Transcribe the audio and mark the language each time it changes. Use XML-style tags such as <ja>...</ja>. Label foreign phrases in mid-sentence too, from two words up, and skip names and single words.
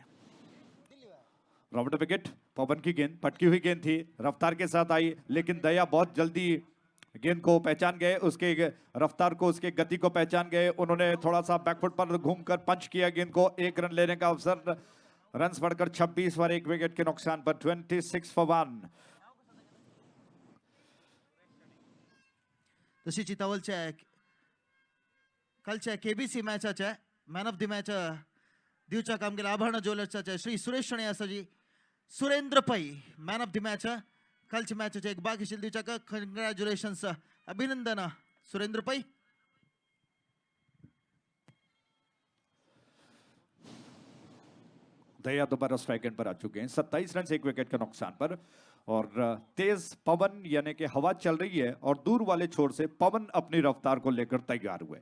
<hi>राउंड विकेट, पवन की गेंद पटकी हुई गेंद थी, रफ्तार के साथ आई, लेकिन दया बहुत जल्दी गेंद को पहचान गए, उसके रफ्तार को, उसके गति को पहचान गए। उन्होंने थोड़ा सा बैकफुट पर घूमकर पंच किया गेंद को, 1 रन लेने का अवसर। रन्स बढ़कर 26 पर 1 विकेट के नुकसान पर 26 for 1।</hi> <kok>तशी चितावलच्या कालच्या केबीसी मॅचाच्या</kok> <en>man of the match</en> <kok>दिवच्या कामगिरी आभार ज्वेलर्सच्या श्री सुरेश शणे आसाजी सुरेंद्र पै</kok> <en>man of the match</en> <kok>कालच्या मॅचचे एक भाग्यशील दिवच्या का कंग्रॅच्युलेशन्स, अभिनंदन सुरेंद्र पै।</kok> <hi>दया दोबारा स्ट्राइक एंड पर आ चुके हैं, 27 रन से 1 विकेट के नुकसान पर। और तेज पवन यानी कि हवा चल रही है, और दूर वाले छोर से पवन अपनी रफ्तार को लेकर तैयार हुए।</hi>